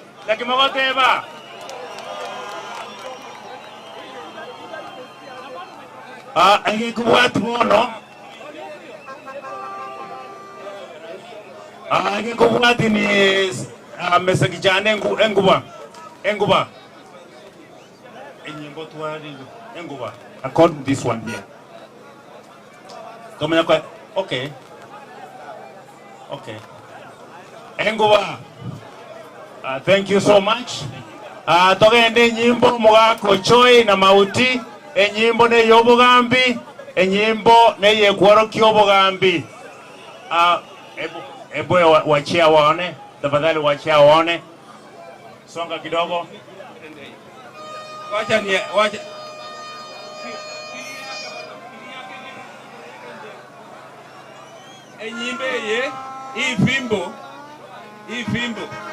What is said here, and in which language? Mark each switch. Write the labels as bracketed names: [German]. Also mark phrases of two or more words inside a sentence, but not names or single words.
[Gusii] Lakini magoteba. Ege kubwatu bono. Ege kubwatu ni mesakijane enguba. Enyimbo tuwari enguba. [English] According to this one here. [Swahili] Kama yako okay. Enguba. [English] Thank you so much. [Gusii] Togende nyimbo mugako choi na mauti. Enyimbo ne yobogambi, enyimbo ne yekworoki obogambi. Ebo wachia waone, tafadhali wachia waone. [Swahili] Songa kidogo. Wacha. [Gusii] Enyimbe ye, [Swahili] hii fimbo.